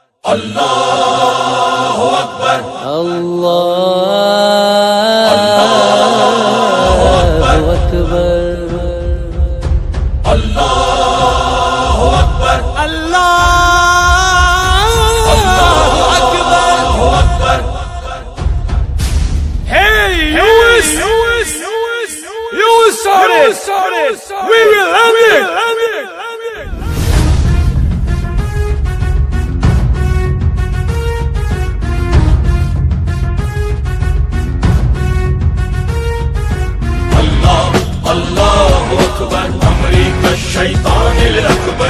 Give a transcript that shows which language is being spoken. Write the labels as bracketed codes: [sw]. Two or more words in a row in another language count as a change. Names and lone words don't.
[ar] اللہ اکبر اللہ اکبر اللہ اکبر اللہ اکبر. [en] Hey, you started. We will end it. [ar] اللہ اکبر امریک الشیطان الاکبر.